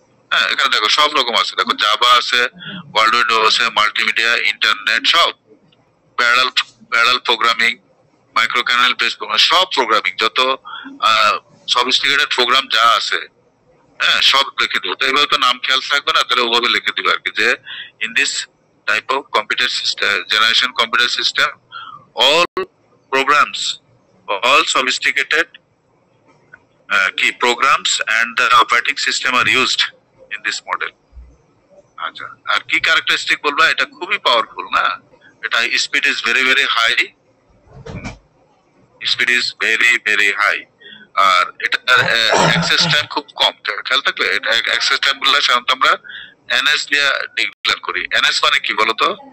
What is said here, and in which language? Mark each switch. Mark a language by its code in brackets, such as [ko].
[bn] হ্যাঁ, এখানে দেখো সব রকম আছে, দেখো জাভা আছে, ওয়ার্ল্ড উইন্ডো আছে, মাল্টিমিডিয়া, ইন্টারনেট, সব প্যারালাল প্রোগ্রামিং, মাইক্রো ক্যানেল বেস প্রোগ্রাম, সব প্রোগ্রামিং, যত সফিস্টিকেটেড প্রোগ্রাম যা আছে, হ্যাঁ সব লিখে দেবো। তো এভাবে তো নাম খেয়াল থাকবে না, তাহলে ওভাবে লিখে দিবে আর কি, যে [en] In this type of computer system, generation computer system, all programs all sophisticated key programs and the operating system are used in this model. [bn] আচ্ছা, আর কি ক্যারেক্টারিস্টিক বলবা? এটা খুবই পাওয়ারফুল না, এটা [en] speed is very very high, [bn] speed is very very high, আর এটার access time খুব কম। খেয়াল থাকবে এটা অ্যাক্সেস টাইম গুলো সাধারণত আমরা এনএস দিয়ে ডিক্লেয়ার করি। এনএস মানে কি বলতো?